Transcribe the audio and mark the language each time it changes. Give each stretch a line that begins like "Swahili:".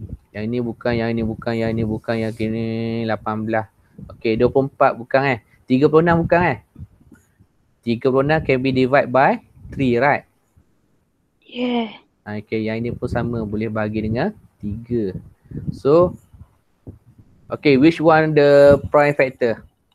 Indonesian: Yang ini bukan, yang ini bukan, yang ini bukan, yang ini 18.
English: Okay, 24 bukan 36 bukan 36 can be divided by 3, right? Yeah.
Indonesian: Okay, yang ini pun sama, boleh bagi dengan 3.
English: So, okay, which one the prime factor?